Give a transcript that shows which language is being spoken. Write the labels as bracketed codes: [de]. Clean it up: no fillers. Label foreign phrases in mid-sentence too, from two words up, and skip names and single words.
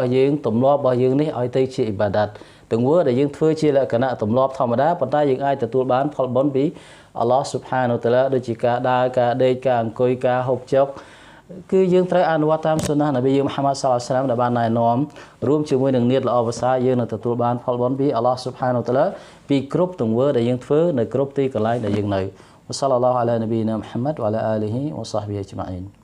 [km] យើងទម្លាប់របស់យើងនេះឲ្យទៅជាអ៊ីបាដាតទង្វើដែលយើងធ្វើជាលក្ខណៈទម្លាប់ធម្មតាប៉ុន្តែយើងអាចទទួលបានផលបុណ្យពីអល់ឡោះស៊ុបហានវតាឡាដូចជាការដើរការដេកការអង្គុយការហូបចុកគឺយើងត្រូវអនុវត្តតាមសុណានប៊ីមូហាម៉ាត់ សល្លឡោះអាឡៃហ៊ីវសល្លាមដែលបានណែនាំរួមជាមួយនឹងនីយតល្អប្រសើរយើងនឹងទទួលបានផលបុណ្យពីអល់ឡោះស៊ុបហានវតាឡាពីគ្រប់ទង្វើដែលយើងធ្វើនៅគ្រប់ទីកន្លែងដែលយើងនៅ [ar] وصلى الله على نبينا محمد وعلى آله وصحبه أجمعين